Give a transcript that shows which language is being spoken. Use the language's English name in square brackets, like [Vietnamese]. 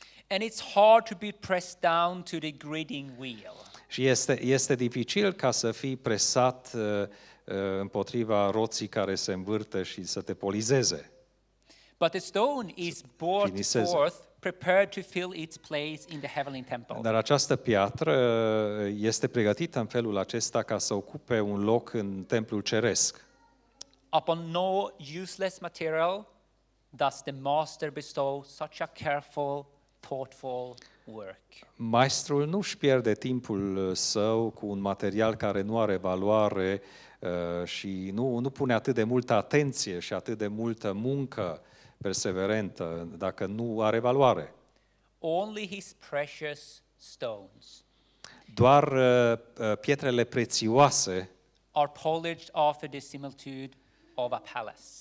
[English] And it's hard to be pressed down to the gritting wheel. [Romanian] Și este dificil ca să fii presat împotriva roții care se învârte și să te polizeze. [English] But the stone is brought [Romanian] finiseze. [English] forth, prepared to fill its place in the heavenly temple. [Romanian] Dar această piatră este pregătită în felul acesta ca să ocupe un loc în templul ceresc. [English] Upon no useless material does the master bestow such a careful, thoughtful work. [Romanian] Maestrul nu își pierde timpul său cu un material care nu are valoare și nu pune atât de multă atenție și atât de multă muncă perseverentă dacă nu are valoare. [English] Only his precious stones [Romanian] Doar pietrele prețioase [English] are polished after the similitude of a palace.